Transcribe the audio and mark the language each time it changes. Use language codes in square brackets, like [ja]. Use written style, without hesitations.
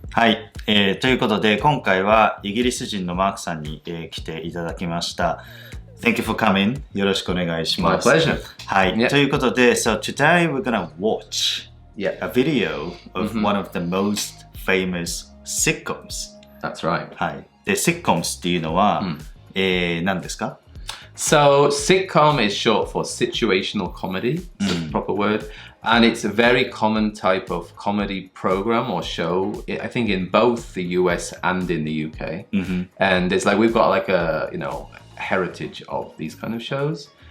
[ja] はい、ということで、今回はイギリス人のマークさんに、来ていただきました。 [en] Thank you for coming. [ja] よろしくお願いします。 [en] My pleasure. [ja] はい、 [en] Yeah. [ja] ということで、 [en] So today we're gonna watch Yeah. a video of one of the most famous sitcoms. That's right. [ja] はい。で、sitcoms っていうのは、何ですか？ [en] So, sitcom is short for situational comedy. It's a proper word. And it's a very common type of comedy program or show, I think in both the US and in the UK. And it's like, we've got like a, heritage of these kind of shows.